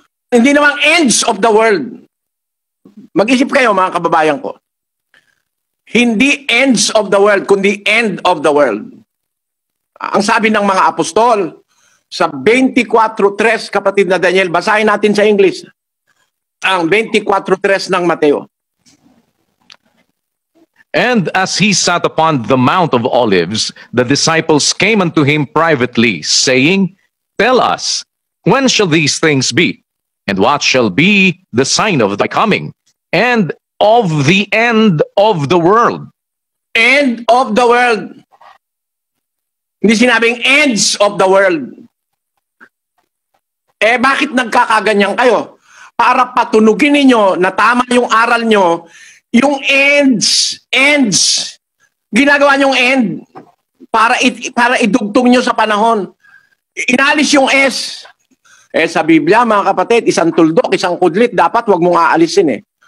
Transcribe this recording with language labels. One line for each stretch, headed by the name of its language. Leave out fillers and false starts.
Filipino: Hindi naman
English: ends of the world.
Filipino: Mag-isip kayo mga kababayan ko. Hindi
English: ends of the world,
Filipino: kundi
English: end of the world.
Filipino: Ang sabi ng mga apostol, sa 24:3, kapatid na Daniel, basahin natin sa English. Ang 24:3 ng Mateo.
English: And as he sat upon the Mount of Olives, the disciples came unto him privately, saying, Tell us, when shall these things be? And what shall be the sign of thy coming? And of the end of the world? End of the world.
Filipino: Hindi sinabing
English: ends of the world.
Filipino: Eh bakit nagkakaganyan kayo? Para patunugin ninyo na tama yung aral nyo, yung ends. Ginagawa nyong end para idugtong nyo sa panahon. Inalis yung S. Eh sa Biblia, mga kapatid, isang tuldok, isang kudlit, dapat wag mong aalisin eh.